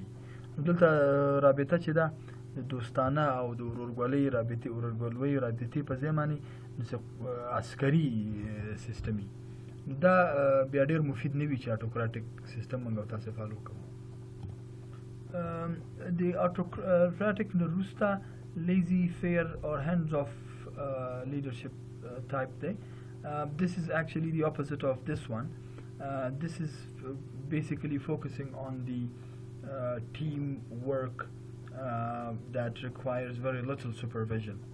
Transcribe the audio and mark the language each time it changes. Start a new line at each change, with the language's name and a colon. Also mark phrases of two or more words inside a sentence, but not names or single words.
Pashto: دلته رابطه چې ده د دوستانه او د ورورګلوۍ رابطې په ځای باندې عسکري سیستم وي. دا بیا ډېر مفید نه وي چې
English: autocratic system
Pashto: موږ او تاسې فالو کوو. د اټوکراټیک نه وروسته
French: laissez-faire
English: or hands off leadership type
Pashto: دی.
English: This is actually the opposite of this one. This is basically focusing on the team work that requires very little supervision.